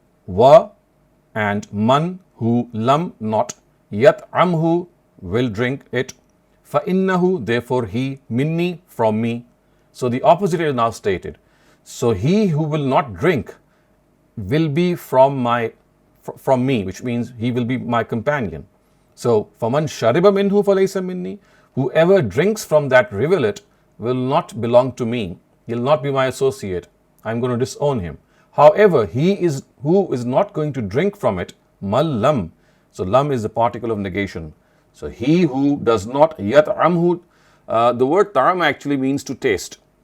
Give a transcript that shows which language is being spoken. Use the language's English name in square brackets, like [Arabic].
[English] Wa, and man, who, lam, not, yat'amhu, will drink it, فَإِنَّهُ, therefore he, minni, from me. So the opposite is now stated. So he who will not drink will be from me, which means he will be my companion. [Arabic] So فَمَنْ شَرِبَ مِنْهُ فَلَيْسَ مِنِّي. [English] Whoever drinks from that rivulet will not belong to me. He'll not be my associate. I'm going to disown him. However, who is not going to drink from it, mal lam. So lam is the particle of negation. So he who does not, yat'amhu, the word ta'am actually means to taste.